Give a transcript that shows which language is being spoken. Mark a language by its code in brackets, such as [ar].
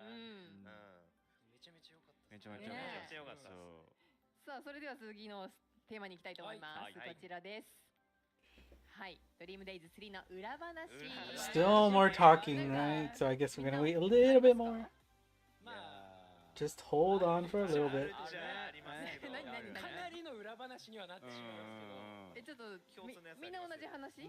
[ja] めちゃめちゃ良かった。めちゃめちゃ良かった。さあそれでは次のテーマに行きたいと思います。こちらです。はい、DREAMDAZE 3の裏話。 [en] Still more talking, right? So I guess we're gonna wait a little bit more. Just hold on for a little bit. [ja] かなりの裏話にはなってしまうんですけど。ちょっとみんな同じ話？